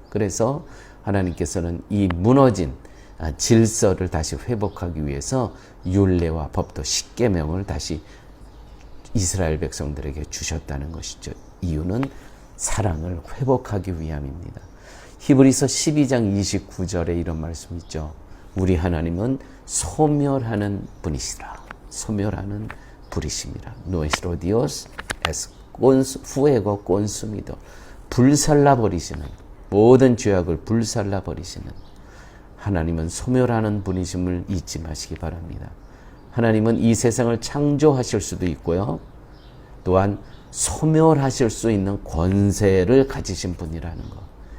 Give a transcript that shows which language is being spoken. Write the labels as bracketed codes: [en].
[ko] 그래서 하나님께서는 이 무너진 질서를 다시 회복하기 위해서 율례와 법도 십계명을 다시 이스라엘 백성들에게 주셨다는 것이죠. 이유는 사랑을 회복하기 위함입니다. 히브리서 12장 29절에 이런 말씀 있죠. 우리 하나님은 소멸하는 분이시라. 소멸하는 분이십니다. [es] Nuestro Dios es fuego consumidor. [ko] 불살라버리시는, 모든 죄악을 불살라버리시는 하나님은 소멸하는 분이심을 잊지 마시기 바랍니다. 하나님은 이 세상을 창조하실 수도 있고요. 또한 소멸하실 수 있는 권세를 가지신 분이라는 것.